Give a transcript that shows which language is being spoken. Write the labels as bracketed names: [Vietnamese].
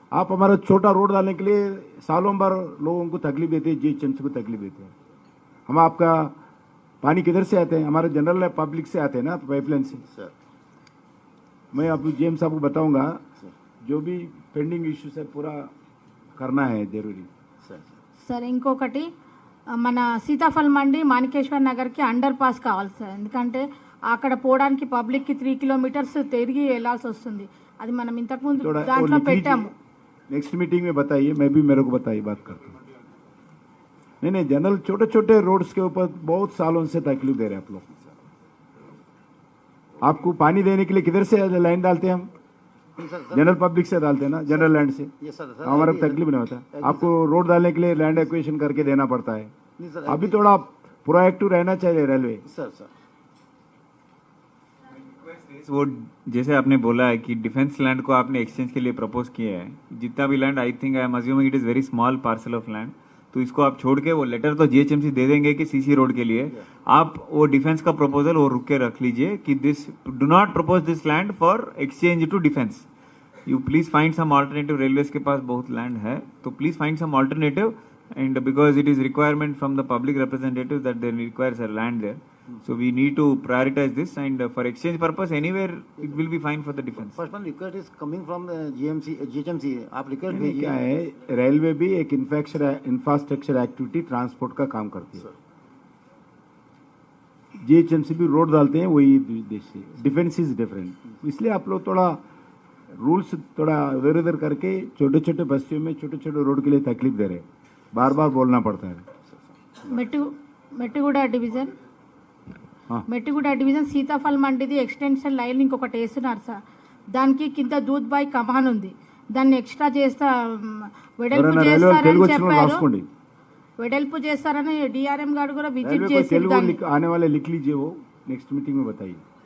[Hindi] आप हमारा छोटा रोड डालने के लिए सालों भर लोगों को तकलीफ देते हैं, जीएचएमसी को तकलीफ देते हैं. हम आपका पानी किधर से आते हैं? हमारे जनरल पब्लिक से आते हैं ना, पाइपलाइन से. सर मैं अब जेएम साहब को बताऊंगा, जो भी पेंडिंग इश्यूज है पूरा करना है जरूरी. [Telugu] సార్, ఇంకొకటి మన సీతాఫల్ మండి మాణికేశ్వర్ నగర్కి అండర్ పాస్ కావాలి సార్. ఎందుకంటే అక్కడ పోవడానికి పబ్లిక్కి 3 kilometers తిరిగి వెళ్ళాల్సి వస్తుంది. అది మనం ఇంతకుముందు దాంట్లో పెట్టాము. [Hindi] नेक्स्ट मीटिंग में बताइए, मैं भी मेरे को बताइए, बात करता हूँ. नहीं जनरल छोटे छोटे रोड्स के ऊपर बहुत सालों से तकलीफ दे रहे हैं आप लोग. आपको पानी देने के लिए किधर से लाइन डालते हैं हम? जनरल पब्लिक से डालते हैं ना, जनरल लैंड से. हमारा तकलीफ नहीं होता. आपको रोड डालने के लिए लैंड एक्विजिशन करके देना पड़ता है. अभी थोड़ा प्रोएक्टिव रहना चाहिए रेलवे. वो जैसे आपने बोला है कि डिफेंस लैंड को आपने एक्सचेंज के लिए प्रपोज किया है, जितना भी land, [English] I think I am assuming it is very small parcel of land, [Hindi] तो इसको आप छोड़ के वो लेटर तो जीएचएमसी दे देंगे कि सीसी रोड के लिए आप वो डिफेंस का प्रपोजल वो रुक के रख लीजिए कि [English] This do not propose this land for exchange to defence. You please find some alternative. [Hindi] Railways के पास बहुत लैंड है, तो [English] Please find some alternative, and because it is requirement from the public representative that they requires a land there. So we need to prioritize this, and for exchange purpose anywhere it will be fine for the defense. First one request is coming from the GHMC. [Hindi] आप request भेजिए. क्या है, railway भी एक infrastructure activity transport का काम करती है. जीएचएमसी भी रोड डालते हैं वही देश से, [English] Defence is different. [Hindi] इसलिए आप लोग थोड़ा रूल्स थोड़ा इधर उधर करके छोटे छोटे बस्तियों में छोटे छोटे रोड के लिए तकलीफ दे रहे, बार बार बोलना पड़ता है। [Telugu] Mettiguda division Mettiguda division Sitaphal మండిది extension line ఇంకొకటి వేస్తున్నారు సార్. దానికి కింద దూద్ బాయ్ కమాన్ ఉంది, దాన్ని ఎక్స్ట్రా చేస్తా వెడల్పు చేస్తారని చెప్పారు. వెడల్పు చేస్తారని డిఆర్ఎం గారు కూడా విజిట్ చేసి [Hindi] आने वाले लिख लीजिए, वो नेक्स्ट मीटिंग में बताइए।